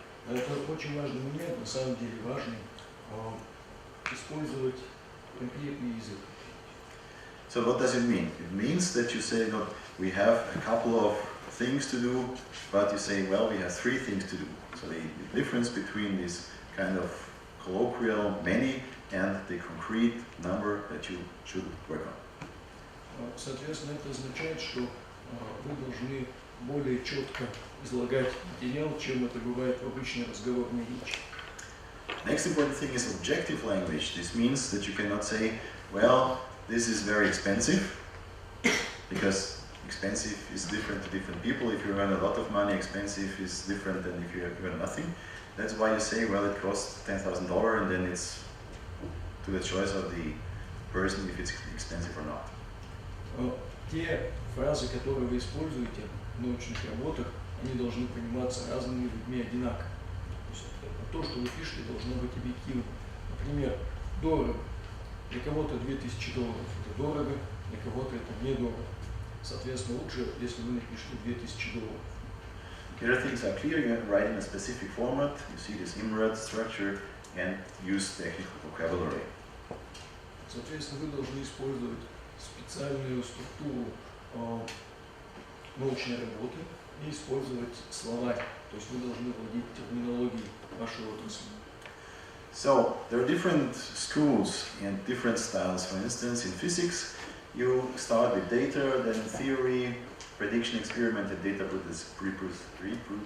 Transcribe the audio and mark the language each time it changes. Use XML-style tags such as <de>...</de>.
<ru>Это очень важный момент, на самом деле важный, использовать конкретный язык.</ru> <en>So what does it mean? It means that you say, look, we have a couple of things to do, but you say, well, we have 3 things to do. So the difference between this kind of colloquial many and the concrete number that you should work on.</en> <ru>Соответственно, это означает, что вы должны более четко излагать материал, чем это бывает в обычной разговорной речи.</ru> <en>Next important thing is objective language. This means that you cannot say, well, this is very expensive, because expensive is different to different people. If you earn a lot of money, expensive is different than if you earn nothing. That's why you say, well, it costs $10,000, and then it's to the choice of the person if it's expensive or not.</en> <ru>Те фразы, которые вы используете в научных работах, они должны пониматься разными людьми одинаково. То, что вы пишете, должно быть объективно. Например, дорого. Для кого-то $2000 это дорого, для кого-то это недорого. Соответственно, лучше, если вы напишете $2000.</ru> <en>Here things are clear, you write in a specific format, you see this IMRAD structure, and use technical vocabulary.</en> <ru>Соответственно, вы должны использовать специальную структуру научной работы и использовать словарь. То есть вы должны владеть терминологией вашей отрасли.</ru> <en>So, there are different schools and different styles. For instance, in physics, you start with data, then theory, prediction, experiment, and data reproducibility.</en>